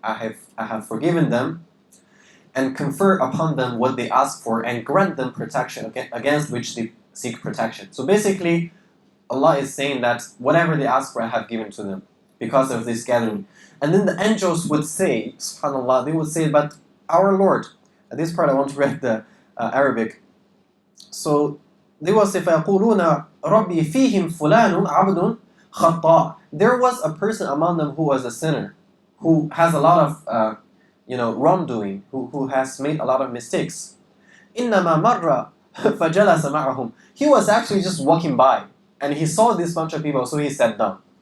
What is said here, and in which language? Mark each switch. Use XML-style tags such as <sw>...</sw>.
<en>I have forgiven them and confer upon them what they ask for and grant them protection against which they seek protection. So basically, Allah is saying that whatever they ask for, I have given to them because of this gathering. And then the angels would say, subhanAllah, they would say, but our Lord, at this part I want to read the Arabic. So they will say,</en> <ar>فَيَقُولُونَ رَبِّي فِيهِمْ فُلَانٌ عَبْدٌ خَطَّاءٌ.</ar> <en>There was a person among them who was a sinner, who has a lot of wrongdoing, who has made a lot of mistakes.</en> <ar>إِنَّمَا مَرَّ فَجَلَسَ مَعَهُمْ.</ar> <en>He was actually just walking by, and he saw this bunch of people, so he sat down.</en>